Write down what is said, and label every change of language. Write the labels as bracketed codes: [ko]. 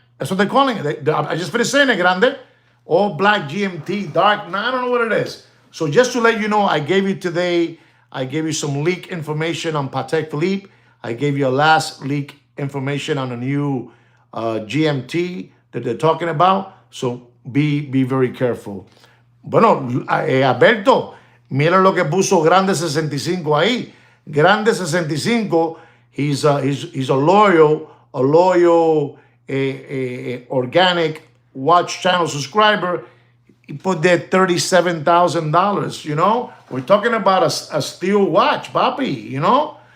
[en] That's what they're calling it. I just finished saying it, grande. All black GMT, dark. I don't know what it is. So just to let you know, I gave you some leak information on Patek Philippe. I gave you a last leak information on a new GMT that they're talking about. So be very careful. [es] Bueno, Alberto, mira lo que puso Grande 65 ahí. [en] Grande 65, he's a loyal organic watch channel subscriber. He put there $37,000. We're talking about a steel watch, papi.